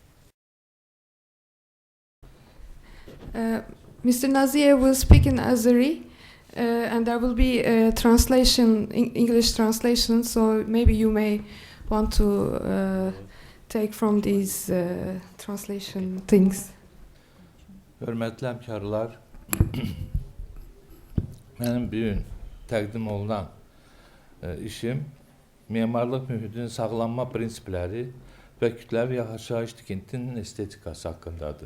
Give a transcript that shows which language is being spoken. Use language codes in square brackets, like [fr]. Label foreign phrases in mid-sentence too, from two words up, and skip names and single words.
[en] Mr. Naziev will speak in Azeri, and there will be a translation, English translation, so maybe you may want to take from these translation things. [az] Hörmətli həmkarlar, mənim bu gün təqdim olunan işim memarlıq mühitinin sağlanma prinsipləri və kütləvi yaşayış tikintinin estetikası haqqındadır.